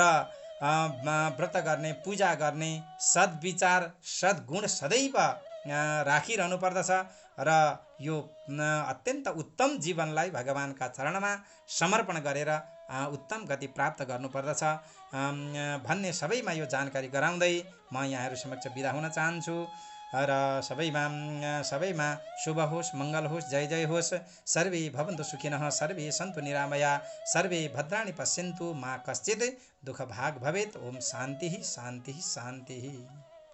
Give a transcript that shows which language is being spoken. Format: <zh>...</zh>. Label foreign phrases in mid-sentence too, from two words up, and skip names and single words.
<ne>र व्रत गर्ने, पूजा गर्ने, सद्विचार सद्गुण सदैव राखिरहनु पर्दछ र यो अत्यन्त उत्तम जीवनलाई भगवानका चरणमा समर्पण गरेर उत्तम गति प्राप्त गर्नुपर्दछ भन्ने सबैमा यो जानकारी गराउँदै म यहाँहरू समक्ष बिदा हुन चाहन्छु र सबैमा शुभ होस्, मङ्गल होस्, जय जय होस्।</ne> <sa>सर्वे भवन्तु सुखिनः, सर्वे सन्तु निरामया, सर्वे भद्राणि पश्यन्तु मा कश्चित् दुःखभाग् भवेत्। ओम शान्तिः शान्तिः शान्तिः।</sa>